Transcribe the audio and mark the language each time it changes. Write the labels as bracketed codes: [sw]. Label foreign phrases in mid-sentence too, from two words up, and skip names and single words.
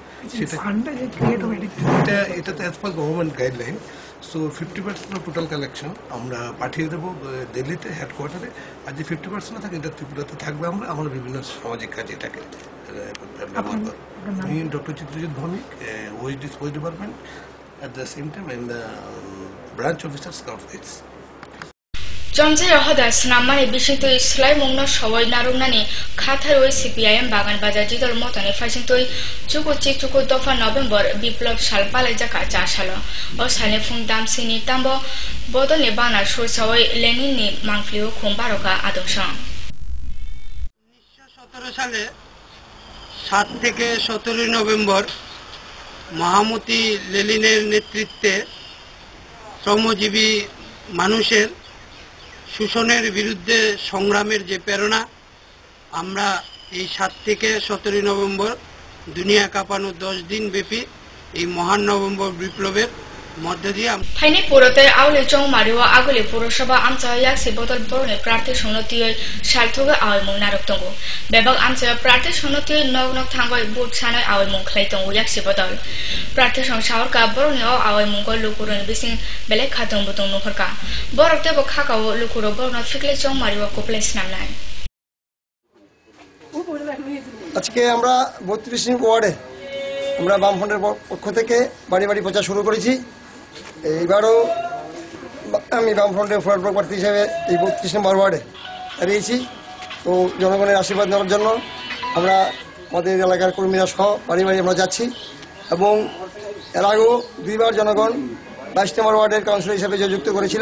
[en] এটাতে as per government guideline. [bn] সো 50% [en] total collection [bn] আমরা পাঠিয়ে দেবো দিল্লিতে হেডকোয়ার্টারে, আর যে 50% থাকে এটা ত্রিপুরাতে থাকবে। আমরা বিভিন্ন সামাজিক কাজে এটাকে ব্যবহার করব। আমি ডক্টর চিত্রজিৎ ভৌমিক, [en] OSD sports department, at the same time in the branch officer Scout Guides. [trp] Jomje rohada snamani bisintoi slai mungno sawai narungnani khatharoi CPIM bagan bazar jidol motani fasintoi chuku dofa November biplop salpalai jaka cha salo o sale phung damsini tambo bodolni bana sur sawai Lenin ni mangfliu khumbaroka adosang [bn] 1917 সালে 7 থেকে 17 নভেম্বর মহামতি লেনিনের নেতৃত্বে শ্রমজীবী মানুষের শোষণের বিরুদ্ধে সংগ্রামের যে প্রেরণা, আমরা এই 7 থেকে 17 নভেম্বর দুনিয়া কাঁপানো 10 দিন ব্যাপী এই মহান নভেম্বর বিপ্লবের মধ্য দিয়ে [trp] Thaini purote aule chong mariwa agule purosabha amcha yaksi botol borne prarthi sonotiyoi salthoga awe mung narok tongo bebak amcha prarthi sonotiyoi nok thangoi but sanai awe mung khlai tongo yaksi botol prarthi song shawar ka borne o awe mung ko lukurun bising belek khatong botong nukhorka borokte bo khakao lukuro borna fikle chong mariwa kople snamnai [bn] আজকে আমরা 32 নং ওয়ার্ডে আমরা বামফ্রন্টের পক্ষ থেকে বাড়ি বাড়ি প্রচার শুরু করেছি। এইবারও আমি বামফ্রন্টের ফরওয়ার্ড ব্লক প্রার্থী হিসেবে এই 32 নম্বর ওয়ার্ডে দাঁড়িয়েছি। তো জনগণের আশীর্বাদ নেওয়ার জন্য আমরা আমাদের এলাকার কর্মীরা সহ বাড়ি বাড়ি আমরা যাচ্ছি এবং এর আগেও দুইবার জনগণ 22 নম্বর ওয়ার্ডের কাউন্সিলর হিসেবে যুক্ত করেছিলেন।